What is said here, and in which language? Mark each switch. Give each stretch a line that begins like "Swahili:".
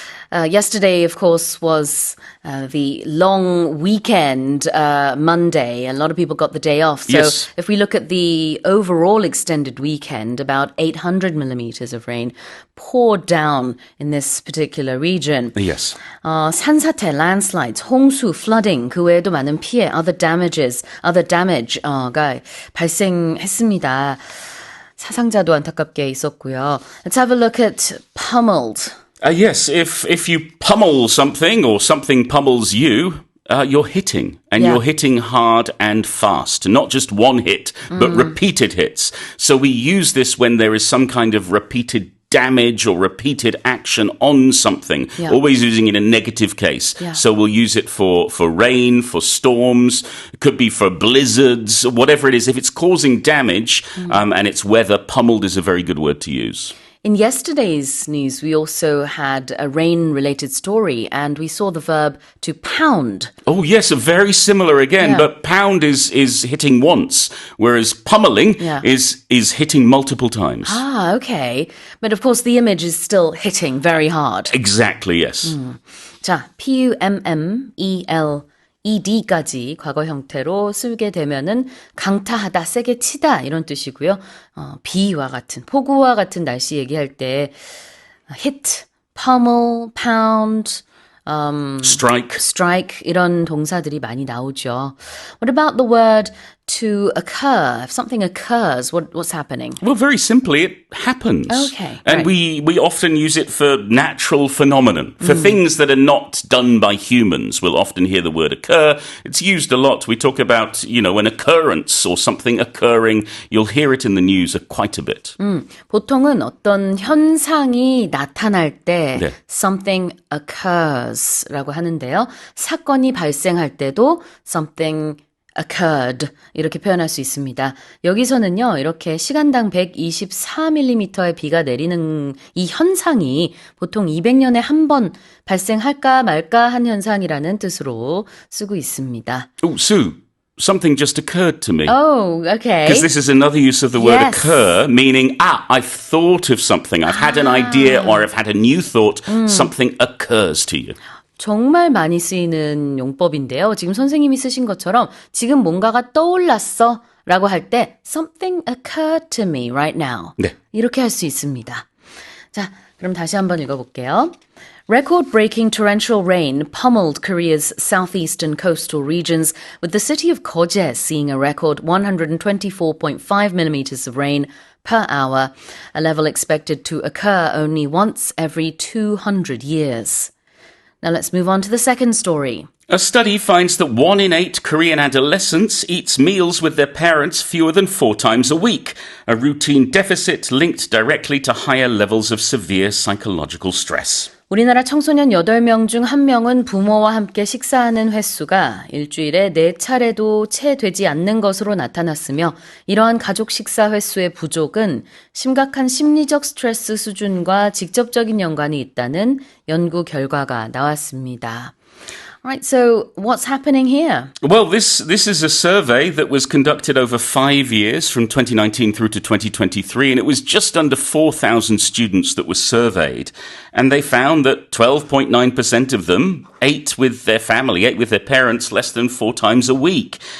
English: Yesterday, of course, was the long weekend, Monday. A lot of people got the day off. So Yes. if we look at the overall extended weekend, about 800 millimeters of rain poured down in this particular region. Yes.
Korean: 산사태,
English: landslides,
Korean: 홍수,
English: flooding,
Korean: 그 외에도 많은 피해,
English: other damage
Korean: 가 발생했습니다. 사상자도 안타깝게 있었고요.
English: Let's have a look at pummeled. Yes, if you pummel something or something pummels you, you're hitting. And you're hitting hard and fast. Not just one hit, but repeated hits. So we use this when there is some kind of repeated damage or repeated action on something, always using it in a negative case. So we'll use it for rain, for storms, it could be for blizzards, whatever it is. If it's causing damage and it's weather, pummeled is a very good word to use. In yesterday's news, we also had a rain-related story, and we saw the verb to pound. Oh, yes, very similar again, but pound is hitting once, whereas pummeling is hitting multiple times. Ah, okay. But of course, the image is still hitting very hard. Exactly, yes.
Korean: 자, pummel-ed까지 과거 형태로 쓰게 되면은 강타하다, 세게 치다 이런 뜻이고요. 비와 같은, 폭우와 같은 날씨 얘기할 때
English: hit, pummel, pound, strike
Korean: 이런 동사들이 많이 나오죠.
English: What about the word to occur? If something occurs, what's happening? Well, very simply, it happens. Okay, And right. we often use it for natural phenomenon. For things that are not done by humans, we'll often hear the word occur. It's used a lot. We talk about, an occurrence or something occurring. You'll hear it in the news quite a bit.
Korean: 보통은 어떤 현상이 나타날 때 네.
English: something occurs
Korean: 라고 하는데요. 사건이 발생할 때도
English: something occurred
Korean: 이렇게 표현할 수 있습니다. 여기서는요. 이렇게 시간당 124mm의 비가 내리는 이 현상이 보통 200년에 한 번 발생할까 말까 한 현상이라는 뜻으로 쓰고 있습니다.
English: Oh, Sue, something just occurred to me. Oh, okay. Because this is another use of the word Yes. occur, meaning, I've thought of something. I've had an idea or I've had a new thought. Something occurs to you.
Korean: 정말 많이 쓰이는 용법인데요. 지금 선생님이 쓰신 것처럼 지금 뭔가가 떠올랐어 라고 할 때
English: something occurred to me right now.
Korean: 네. 이렇게 할 수 있습니다. 자, 그럼 다시 한번 읽어볼게요.
English: Record-breaking torrential rain pummeled Korea's southeastern coastal regions, with the city of Koje seeing a record 124.5 millimeters of rain per hour, a level expected to occur only once every 200 years. Now let's move on to the second story. A study finds that 1 in 8 Korean adolescents eats meals with their parents fewer than 4 times a week, a routine deficit linked directly to higher levels of severe psychological stress.
Korean: 우리나라 청소년 8명 중 1명은 부모와 함께 식사하는 횟수가 일주일에 4차례도 채 되지 않는 것으로 나타났으며 이러한 가족 식사 횟수의 부족은 심각한 심리적 스트레스 수준과 직접적인 연관이 있다는 연구 결과가 나왔습니다.
English: Right, so what's happening here? Well, this is a survey that was conducted over 5 years from 2019 through to 2023, and it was just under 4,000 students that were surveyed. And they found that 12.9% of them ate with their family, ate with their parents less than 4 times a week.